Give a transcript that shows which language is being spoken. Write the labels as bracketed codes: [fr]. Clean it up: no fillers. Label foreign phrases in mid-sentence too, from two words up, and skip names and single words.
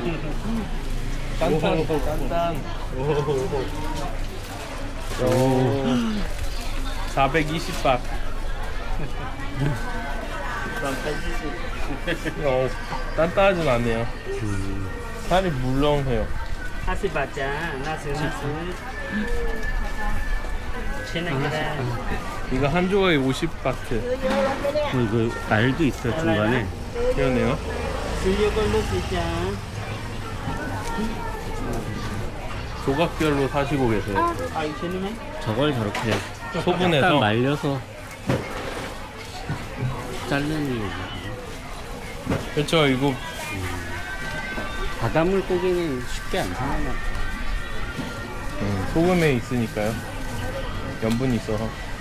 [ko] 딴딴. 딴딴. 오. 420박. 단단하진 않네요. 살이 물렁해요. [th] 50 จ้า น่าซื้อ ชิ้นไหนก็ได้ [ko] 이거 한 조각에 50바트. 이거 알도 있어 중간에. 그러네요. [th] ซื้อเยอะก็ลูกสิจ้า [ko] 조각별로 사시고 계세요. [th] เอาอีกชิ้นไหม [ko] 저걸 저렇게 소분해서. 딱 말려서 자르는 거. 그렇죠. 이거 바닷물 고기는 쉽게 안 상하나. 소금에 있으니까요. 염분이 있어서.